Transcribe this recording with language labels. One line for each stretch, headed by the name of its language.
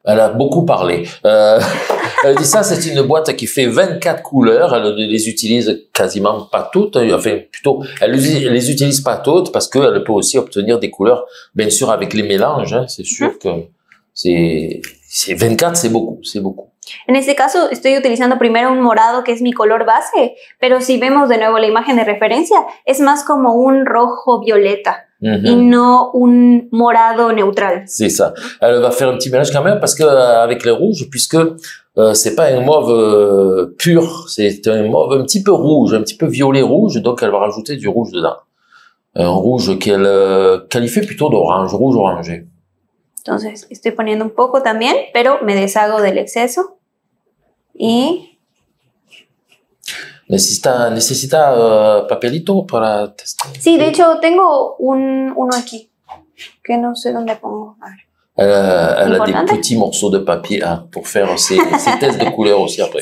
French: Elle a beaucoup parlé. Elle dit ça, c'est une boîte qui fait 24 couleurs. Elle ne les utilise quasiment pas toutes. Enfin, plutôt, elle les utilise pas toutes parce qu'elle peut aussi obtenir des couleurs, bien sûr, avec les mélanges. Hein, c'est sûr que c'est 24, c'est beaucoup, c'est beaucoup.
Spanish: En este caso estoy utilizando primero un morado que es mi color base, pero si vemos de nuevo la imagen de referencia, es más como un rojo violeta y no un morado neutral.
French: C'est ça. Elle va faire un petit mélange quand même parce que avec les rouges, puisque c'est pas un mauve pur, c'est un mauve un petit peu rouge, un petit peu violet rouge, donc elle va rajouter du rouge dedans. Un rouge qu'elle qualifie plutôt d'orange, rouge orangé.
Spanish: Entonces estoy poniendo un poco también, pero me deshago del exceso. Y... ¿Necesita papelito para testar? Sí, de hecho tengo uno aquí, que no sé dónde pongo. A ver.
French: Elle a des petits morceaux de papier pour faire ses tests de couleurs aussi après.